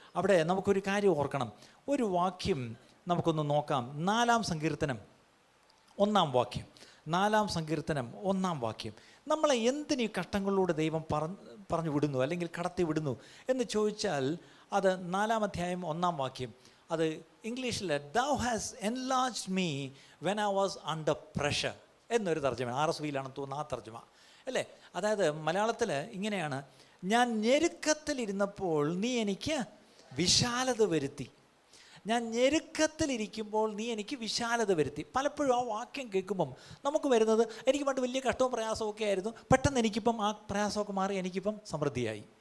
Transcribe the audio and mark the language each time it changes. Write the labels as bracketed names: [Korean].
[Malayalam] അവിടെ നമുക്കൊരു കാര്യം ഓർക്കണം. ഒരു വാക്യം നമുക്കൊന്ന് നോക്കാം. 4-ാം സങ്കീർത്തനം 1-ാം വാക്യം. 4-ാം സങ്കീർത്തനം 1-ാം വാക്യം. നമ്മളെ എന്തിനീ കഷ്ടങ്ങളിലൂടെ ദൈവം പറഞ്ഞു വിടുന്നു അല്ലെങ്കിൽ കടത്തി വിടുന്നു എന്ന് ചോദിച്ചാൽ അത് 4-ാം അധ്യായം 1-ാം വാക്യം. അത് ഇംഗ്ലീഷിൽ [English] "Thou has enlarged me when I was under pressure" [Malayalam] എന്നൊരു തർജ്ജമ, RSVയിലാണെന്ന് തോന്നുന്നു ആ തർജ്ജമ അല്ലേ? അതായത് മലയാളത്തിൽ ഇങ്ങനെയാണ്: ഞാൻ ഞെരുക്കത്തിലിരുന്നപ്പോൾ നീ എനിക്ക് വിശാലത വരുത്തി. ഞാൻ ഞെരുക്കത്തിലിരിക്കുമ്പോൾ നീ എനിക്ക് വിശാലത വരുത്തി. പലപ്പോഴും ആ വാക്യം കേൾക്കുമ്പം നമുക്ക് വരുന്നത്, എനിക്ക് പണ്ട് വലിയ കഷ്ടവും പ്രയാസമൊക്കെ ആയിരുന്നു, പെട്ടെന്ന് എനിക്കിപ്പം ആ പ്രയാസമൊക്കെ മാറി എനിക്കിപ്പം സമൃദ്ധിയായി.